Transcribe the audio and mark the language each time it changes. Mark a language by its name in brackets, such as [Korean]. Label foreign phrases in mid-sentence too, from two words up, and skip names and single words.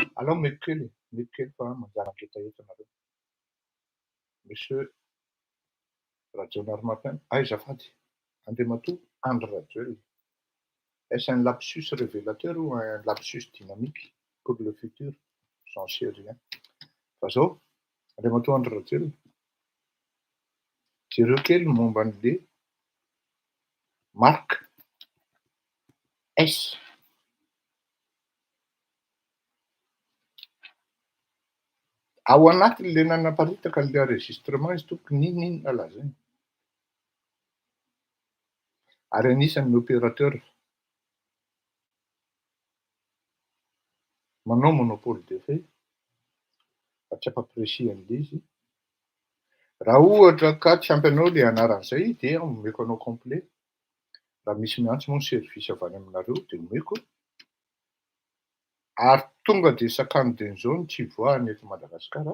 [Malagasy] Nareo mety kely fa manjanaka etaetanareo. Monsieur Radio Matin, azafady, Andriamatoa, André Rajoel. [French] Est-ce un lapsus révélateur ou un lapsus dynamique pour le futur? J'en sais rien. [Malagasy] Fa zao, Andriamatoa André Rajoel, jereo kely momba an'le marque S. Ao anatin'le nanaparitaka le enregistrement izy tokony ninona lazainy. Ary anisan'ny opérateur manao [French] monopole de fait, [Malagasy] fa tsy ampapiresia an'le izy. Raha ohatra ka tsy ampy anao le anaran'izay dia omeko anao complet. Raha misy miantso moa ny service avy any aminareo dia omeko. Ary tonga dia sakany dinizao tsy voahany eto Madagasikara.